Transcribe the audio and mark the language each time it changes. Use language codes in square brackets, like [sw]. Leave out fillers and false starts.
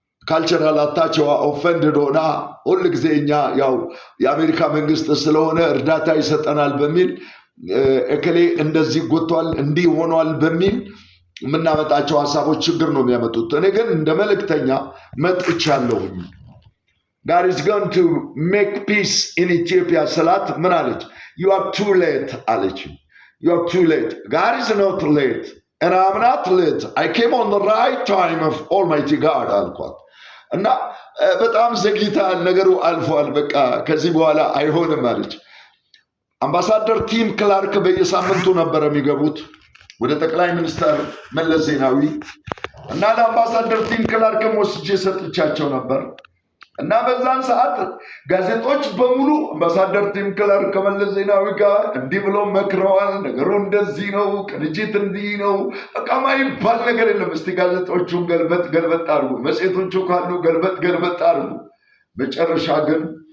[am] ካልቸራል አታቸዋ ኦፈንድድ ሆና ሁል ጊዜ እኛ ያው የአሜሪካ መንግስት ስለሆነ እርዳታ ይሰጠናል በሚል እከሌ እንደዚህ ጎቷል እንዲህ ሆኗል በሚል የምናመጣቸው ሀሳቦች ችግር ነው የሚያመጡት። እኔ ግን እንደ መልእክተኛ መጥቻለሁኝ። [en] God is going to make peace in Ethiopia [am] ስላት ምን አለች? [en] You are too late [am] አለች። [en] You are too late. God is not late and I'm not late. I came on the right time of Almighty God [am] አልኳት እና በጣም ዘግይታል፣ ነገሩ አልፏል፣ በቃ ከዚህ በኋላ አይሆንም አለች። አምባሳደር ቲም ክላርክ በየሳምንቱ ነበር የሚገቡት ወደ ጠቅላይ ሚኒስትር መለስ ዜናዊ እና ለአምባሳደር ቲም ክላርክም ወስጄ ሰጥቻቸው ነበር እና በዛን ሰዓት ጋዜጦች በሙሉ አምባሳደር ቲም ክላርክ ከመለስ ዜናዊ ጋር እንዲህ ብሎ መክረዋል፣ ነገሩ እንደዚህ ነው፣ ቅንጅት እንዲህ ነው፣ በቃ ማይባል ነገር የለም። እስቲ ጋዜጦቹን ገልበጥ ገልበጥ አድርጉ፣ መጽሔቶቹ ካሉ ገልበጥ ገልበጥ አድርጉ። መጨረሻ ግን